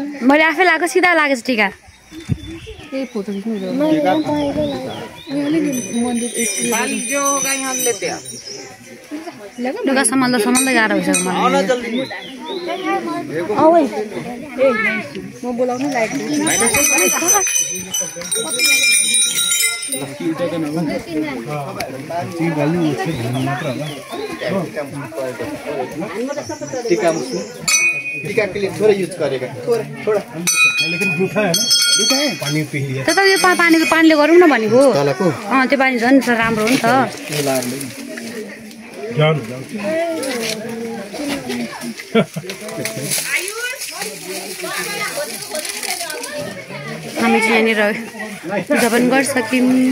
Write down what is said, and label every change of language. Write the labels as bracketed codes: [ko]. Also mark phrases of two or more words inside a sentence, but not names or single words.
[ne] मैले आफै लगाएको सिधा लागेछ टिका त्यही फोटो खिच्नु लुगा सम्हाल्दा गाह्रो हुन्छ म बोलाउनु लागेको [hi] टीका के लिए थोड़ा यूज करेगा थोड़ा लेकिन जूठा है ना पानी पी लिया [ne] त यो पानीले गरौँ न भनेको तलको त्यो पानी झन् राम्रो हो नि त हामी चाहिँ यहाँनिर पूजा पनि गरिसक्यौँ